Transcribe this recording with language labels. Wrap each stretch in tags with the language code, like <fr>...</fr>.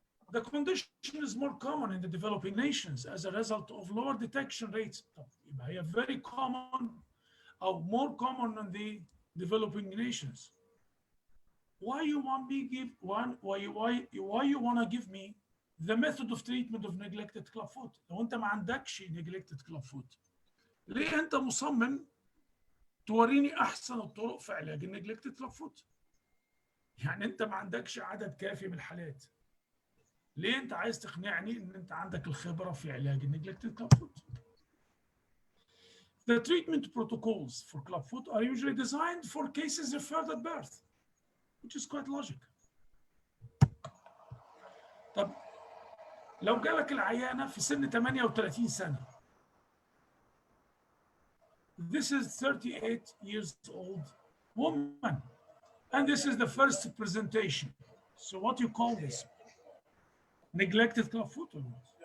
<en>The condition is more common in the developing nations as a result of lower detection rates.</en> <ar>هي</ar> <en>very common or more common in the developing nations. Why you want to give me the method of treatment of neglected clubfoot?</en> <ar>لو انت ما عندكش neglected clubfoot، ليه انت مصمم توريني احسن الطرق في علاج neglected clubfoot؟ يعني انت ما عندكش عدد كافي من الحالات، ليه انت عايز تقنعني ان انت عندك الخبره في علاج neglected clubfoot؟</ar> <en>The treatment protocols for clubfoot are usually designed for cases referred at birth, which is quite logical.</en> <ar>طب لو جالك العيانه في سن 38 سنه،</ar> <en>this is 38 years old woman, and this is the first presentation. So what do you call this? Neglected clubfoot or not?</en>